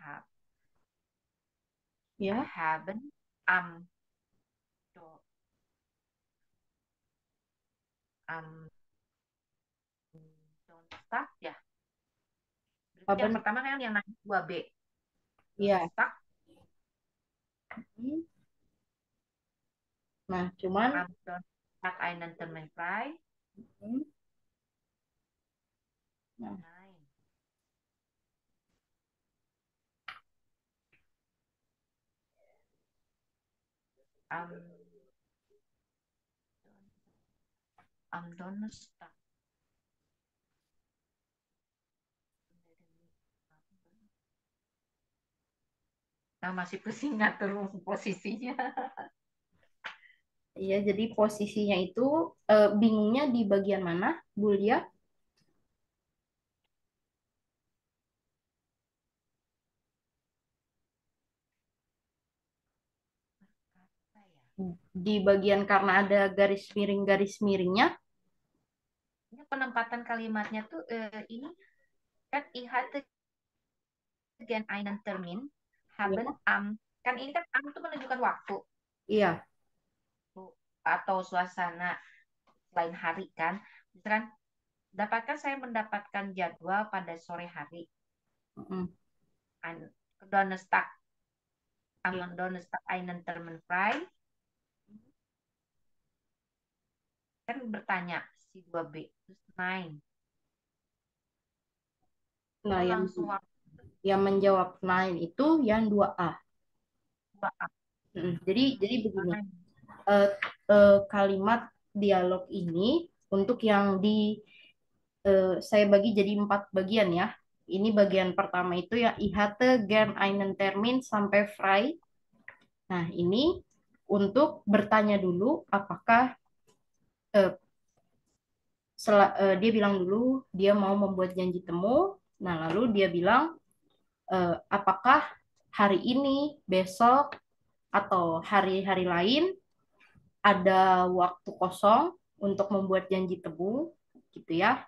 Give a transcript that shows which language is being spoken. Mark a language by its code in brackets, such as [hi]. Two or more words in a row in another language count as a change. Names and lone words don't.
[id] Ya, [de] haben am, Do am Donnerstag ya. [id] Berarti yang [de] Haben, [id] pertama kan yang nanya 2B. ya. [de] Donnerstag [id] Hmm. Nah, cuman [de] am Donnerstag einen Termin frei. [id] hmm, nah, [de] Nein. Am, am Donnerstag. [id] Nah, masih pusing ngatur posisinya. iya, jadi posisinya itu bingungnya di bagian mana, Bu Lia? Apa ya? Di bagian karena ada garis miringnya. Ini penempatan kalimatnya tuh ini kan [de] ich hatte gern einen Termin haben [id] Ya, am, kan ini kan am itu menunjukkan waktu iya. tuh, atau suasana lain hari kan. Misalkan dapatkan saya mendapatkan jadwal pada sore hari. Mm-mm. [de] An Donnerstag [id] Iya. [de] am Donnerstag einen Termin frei [id] kan bertanya si 2B terus nein Nah, oh yang langsung waktu yang menjawab lain itu yang 2A. 2A. Jadi begini, [de] Nein. [id] eh, kalimat dialog ini untuk yang saya bagi jadi 4 bagian ya. Ini bagian pertama itu ya [de] ich hatte gern einen Termin [id] sampai frei. Nah, ini untuk bertanya dulu apakah eh, dia bilang dulu dia mau membuat janji temu. Nah, lalu dia bilang apakah hari ini, besok, atau hari-hari lain ada waktu kosong untuk membuat janji temu, gitu ya.